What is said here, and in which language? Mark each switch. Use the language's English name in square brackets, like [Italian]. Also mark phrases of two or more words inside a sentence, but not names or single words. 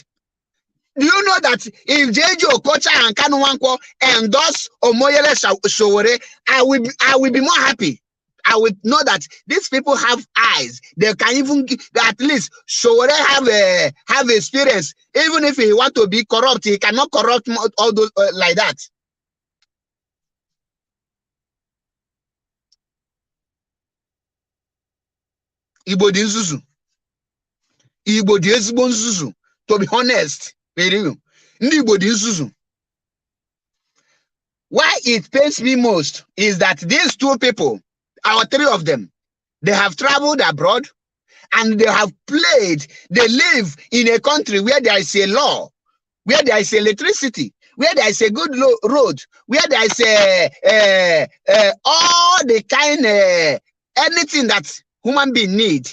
[English] Do you know that if Jeju Okocha and KANU Nwankwo endorse Omoyele Sowore, I will be more happy. I would know that these people have eyes. They can even at least Sowore have experience. Even if he want to be corrupt, he cannot corrupt all those like that. [Igbo] Igbo di nzuzu. Igbo di ezigbo nzuzu. [English] To be honest, [Igbo] ndị Igbo di nzuzu. [English] Why it pains me most is that these two people, our three of them, they have traveled abroad and they have played. They live in a country where there is a law, where there is electricity, where there is a good road, where there is all the kind anything that human being need.